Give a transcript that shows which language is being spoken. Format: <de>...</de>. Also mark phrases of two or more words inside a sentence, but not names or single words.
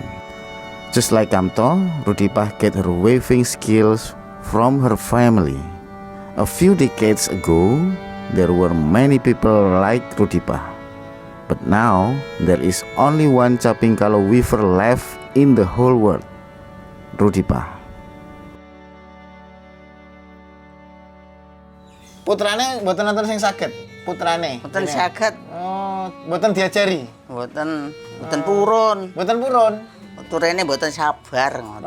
<en>Just like Kamto, Rudipah get her weaving skills from her family. A few decades ago, there were many people like Rudipah. But now, there is only one caping kalo weaver left in the whole world, Rudipah.</en> <jv>Putrane mboten nonton sing saged, putrane. Mboten Ini. saged, Oh, mboten diajari. mboten purun. Mboten purun. Turene mboten sabar ngoten.</jv>